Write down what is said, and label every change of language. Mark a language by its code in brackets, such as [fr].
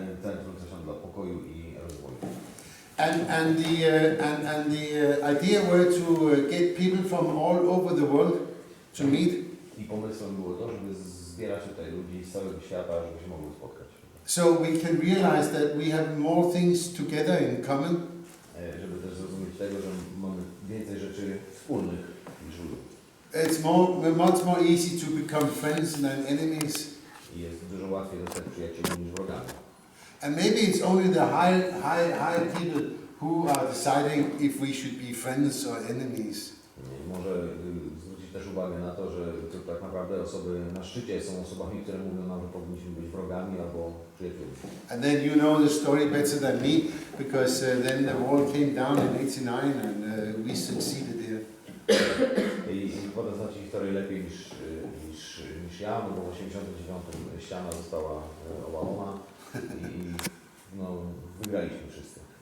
[pl] Centrum dla Pokoju i Rozwoju. [en] And the idea were to get people from all over the world to meet. [pl] I pomysłem było to, żeby zbierać tutaj ludzi z całego świata, żeby się mogli spotkać. [en] So we can realize that we have more things together in common. [pl] Żeby też zrozumieć tego, że mamy więcej rzeczy wspólnych niż ludzi. [en] It's much more easy to become friends than enemies. [pl] I jest dużo łatwiej zostać przyjaciółmi niż wrogami. [en] And maybe it's only the high people who are deciding if we should be friends or enemies. [pl] Może zwrócić też uwagę na to, że to tak naprawdę osoby na szczycie są osobami, które mówią nam, że powinniśmy być wrogami albo przyjaciółmi. [en] And then you know the story better than me, because then the wall came down in 89 and we succeeded there. [pl] I potem znacie historię lepiej niż ja, no bo w 89 ściana została obalona i no, wygraliśmy wszyscy.